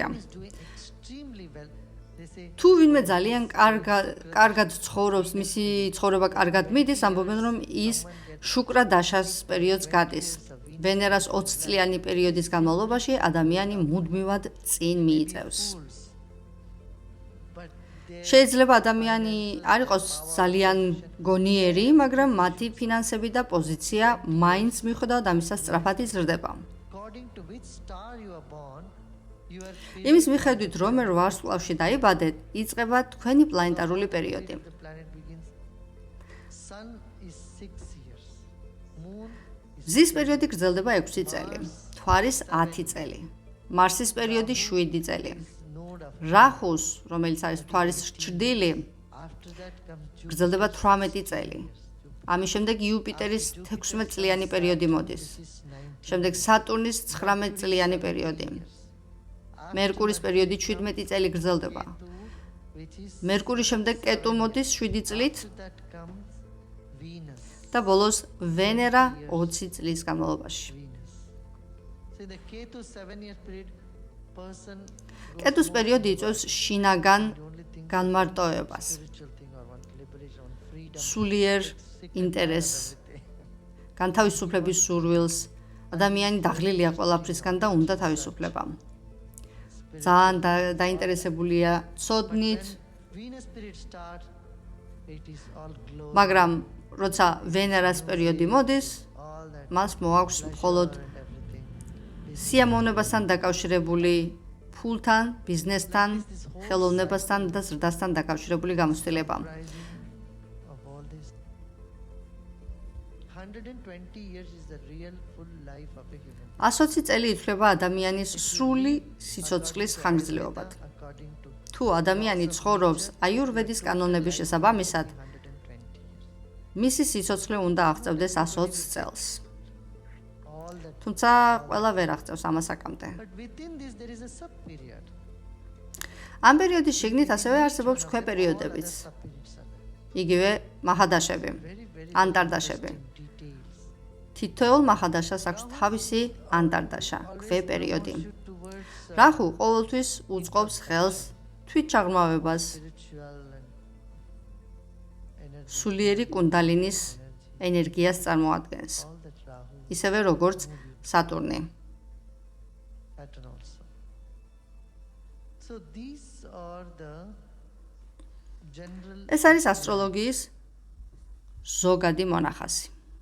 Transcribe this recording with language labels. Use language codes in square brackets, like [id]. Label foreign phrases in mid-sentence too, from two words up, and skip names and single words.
[en] is doing extremely well. They say [ka] თუ ვინმე ძალიან კარგად ცხოვრობს, მისი ცხოვრება კარგად მიდის, ამბობენ, რომ ის შუკრა-დაშას პერიოდს გადის. ვენერას 20 წლიანი პერიოდის განმავლობაში ადამიანი მუდმივად წინ მიიწევს. [en] fools. But they [ka] შეიძლება ადამიანი არ იყოს ძალიან გონიერი, მაგრამ მათი ფინანსები და პოზიცია მაინც მიუხედავად ამისა სწრაფად იზრდება. [en] according to which star you are born, your [ka] იმის მიხედვით, რომელ ვარსკვლავში დაიბადეთ, იწყება თქვენი პლანეტარული პერიოდი. [en] the planet begins. Sun is 6 years. Moon is [ka] მზის პერიოდი გრძელდება 6 წელი, მთვარის 10 წელი, მარსის პერიოდი 7 წელი. [en] node of. [ka] რაჰუს, რომელიც არის მთვარის ჭრდილი, [en] After that comes Jupiter. [ka] გრძელდება 18 წელი. ამის შემდეგ იუპიტერის 16 წლიანი პერიოდი მოდის. [en] Is 9. [ka] შემდეგ სატურნის 19 წლიანი პერიოდი. მერკურის პერიოდი 17 წელი გრძელდება. [en] Which is [ka] მერკურის შემდეგ კეტუ მოდის 7 წლით [en] after that comes Venus. [ka] და ბოლოს ვენერა 20 წლის განმავლობაში. [en] Venus. So in the Ketu 7-year period, person [ka] კედუს პერიოდი იწვევს შინაგან [en] the only thing [ka] განმარტოებას, [en] spiritual thing or want liberation, want freedom, [ka] სულიერ [en] sick and tired of [ka] ინტერესს, [en] everything. [ka] განთავისუფლების სურვილს. ადამიანი დაღლილია ყველაფრისგან და უნდა თავისუფლება. ძალიან დაინტერესებულია ცოდნით, [en] When Venus period starts, it is all glory, [ka] მაგრამ როცა ვენერას პერიოდი მოდის, [en] all that [ka] მას მოაქვს მხოლოდ [en] pleasure and everything. [ka] სიამოვნებასთან დაკავშირებული ფულთან, ბიზნესთან, ხელოვნებასთან და ზრდასთან დაკავშირებული გამოცდილება. [en] Rising of all this. 120 years is the real full life of a human. [ka] 120 წელი ითვლება ადამიანის სრული სიცოცხლის ხანგრძლივობად. [en] According to [ka] თუ ადამიანი ცხოვრობს აიურვედის კანონების შესაბამისად, [en] 120 years. [ka] მისი სიცოცხლე უნდა აღწევდეს 120 წელს. [en] All that. [ka] თუმცა ყველა ვერ აღწევს ამასაკამდე. [en] But within this there is a sub period. [ka] ამ პერიოდის შიგნით ასევე არსებობს ქვეპერიოდებიც, იგივე მაჰადაშები, [en] Very [ka] ანტარდაშები. [en] details. [ka] თითოეულ მაჰადაშას აქვს თავისი ანტარდაშა, ქვეპერიოდი. [en] Towards [ka] რაჰუ ყოველთვის უწყობს ხელს თვითჩაღრმავებას, [en] spiritual and energy. [ka] სულიერი კუნდალინის ენერგიას წარმოადგენს, [en] All that Rahu [ka] ისევე როგორც სატურნი. [en] pattern also. So these are the general [ka] ეს არის ასტროლოგიის ზოგადი მონახაზი.